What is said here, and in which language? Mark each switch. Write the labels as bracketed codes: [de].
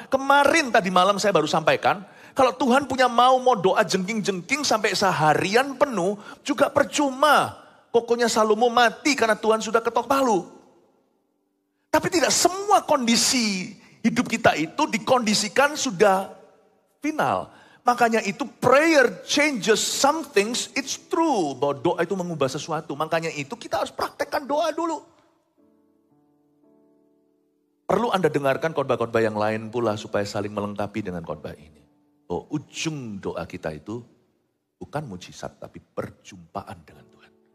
[id] Kemarin tadi malam saya baru sampaikan, kalau Tuhan punya mau doa jengking-jengking sampai seharian penuh, juga percuma. Pokoknya Salomo mati karena Tuhan sudah ketok palu. Tapi tidak semua kondisi hidup kita itu dikondisikan sudah final. Makanya itu [en] prayer changes some things, it's true. [id] Bahwa doa itu mengubah sesuatu. Makanya itu kita harus praktekkan doa dulu. Perlu Anda dengarkan khotbah-khotbah yang lain pula supaya saling melengkapi dengan khotbah ini. Bahwa ujung doa kita itu bukan mujizat tapi perjumpaan dengan Tuhan.